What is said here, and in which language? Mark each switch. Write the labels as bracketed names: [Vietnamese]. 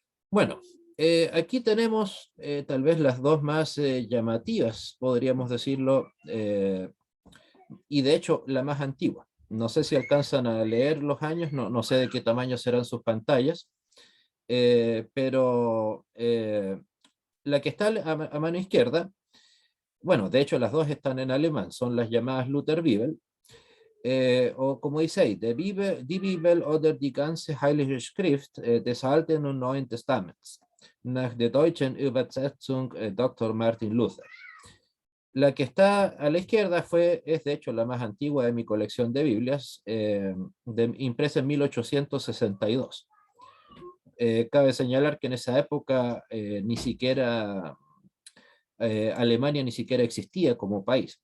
[Spanish] Bueno, aquí tenemos tal vez las dos más llamativas, podríamos decirlo, y de hecho la más antigua. No sé si alcanzan a leer los años, no sé de qué tamaño serán sus pantallas, pero la que está a mano izquierda, bueno, de hecho las dos están en alemán, son las llamadas Luther Bibel, o como dice ahí, [German] die Bibel oder die ganze Heilige Schrift des Alten und Neuen Testaments, nach der deutschen Übersetzung Dr. Martin Luther. [Spanish] La que está a la izquierda es de hecho la más antigua de mi colección de Biblias, impresa en 1862. Cabe señalar que en esa época ni siquiera Alemania ni siquiera existía como país.